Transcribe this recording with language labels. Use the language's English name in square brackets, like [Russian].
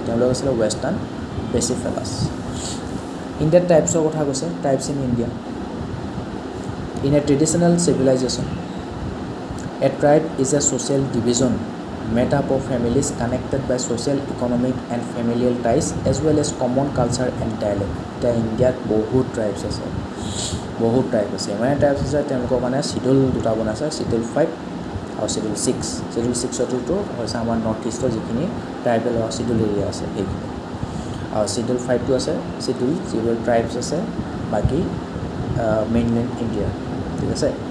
[Assamese] তেওঁলোক আছিলে ৱেষ্টাৰ্ণ বেচিফেলাছ। ইণ্ডিয়াত টাইপছৰ কথা কৈছে, [English] Types in India. In a traditional civilization, a tribe is a social division made up of families connected by social, economic and familial ties as well as common culture and dialect. [Assamese] এতিয়া ইণ্ডিয়াত বহুত tribes আছে, ইমানে tribes আছে, তেওঁলোকৰ কাৰণে schedule দুটা বনাইছে, চিডিউল 5 আৰু চিডিউল 6। চিডিউল 6টো হৈছে আমাৰ নৰ্থ ইষ্টৰ যিখিনি ট্ৰাইবেল আৰু চিডিউল এৰিয়া আছে সেইখিনি, আৰু চিডিউল 5টো আছে চিডিউল যিবোৰ ট্ৰাইবছ আছে বাকী মেইনলেণ্ড ইণ্ডিয়া, ঠিক আছে।